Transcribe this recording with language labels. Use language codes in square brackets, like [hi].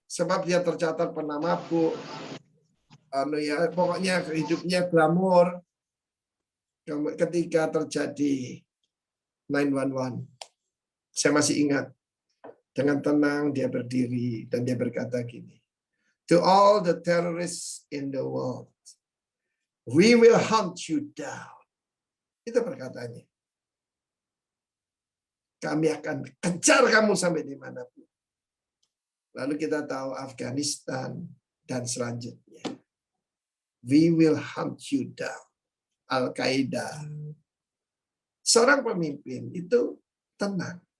[id] Sebab dia tercatat pernah mabuk. Pokoknya hidupnya glamor. Ketika terjadi 9/11. Saya masih ingat. Dengan tenang dia berdiri dan dia berkata gini. [en] To all the terrorists in the world, we will hunt you down. [id] Itu perkataannya. Kami akan kejar kamu sampai dimanapun. Lalu kita tahu Afghanistan dan selanjutnya. [en] We will hunt you down. Al-Qaeda. [id] Seorang pemimpin itu tenang.